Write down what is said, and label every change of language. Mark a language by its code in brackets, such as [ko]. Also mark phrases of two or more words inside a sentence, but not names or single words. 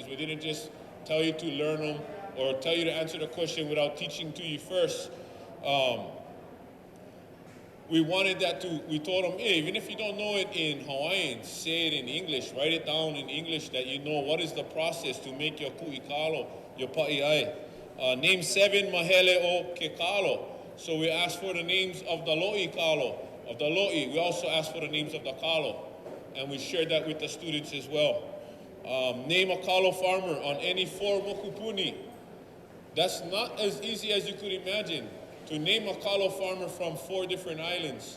[en] We didn't just tell you to learn them or tell you to answer the question without teaching to you first. We wanted that we told them, hey, even if you don't know it in Hawaiian, say it in English, write it down in English that you know what is the process to make your [haw] ku'i kalo, [en] your pa'iai. Name 7 [haw] mahele o ke kalo. [en] So we asked for the names of the [haw] lo'i kalo, [en] of the lo'i. We also asked for the names of the kalo, and we shared that with the students as well. Name a kalo farmer on any 4 mokupuni. That's not as easy as you could imagine, to name a kalo farmer from 4 different islands.